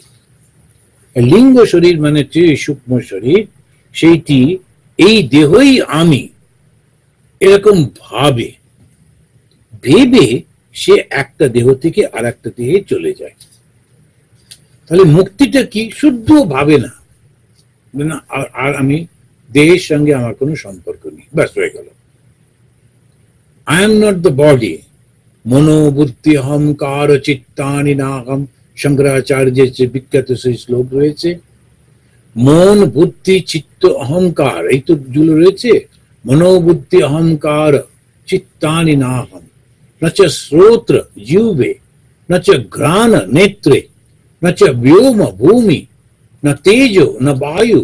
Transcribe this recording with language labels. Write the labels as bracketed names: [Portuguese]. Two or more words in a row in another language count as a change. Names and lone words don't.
[Bangla] লিঙ্গ শরীর মানে সূক্ষ্ম শরীর, সেইটি এই দেহই আমি এরকম ভেবে সে একটা দেহ থেকে আর একটা দেহে চলে যায়। তাহলে মুক্তিটা কি? শুদ্ধ ভাবে না, আর আমি দেহের সঙ্গে আমার কোনো সম্পর্ক নেই, ব্যাস হয়ে গেল। [English] I am not the body. [Sanskrit] মনোবুদ্ধি অহংকার চিত্তানি নাহম, [Bangla] শঙ্করাচার্যের যে বিখ্যাত সেই শ্লোক রয়েছে। মন, বুদ্ধি, চিত্ত, অহংকার, এই তো যেগুলো রয়েছে, [Sanskrit] মনোবুদ্ধি অহংকার চিত্তানি নাহম, না চ শ্রোত্র জিহ্বে, না চ ঘ্রাণ নেত্রে, না চ ব্যোম ভূমি, না তেজ না বায়ু।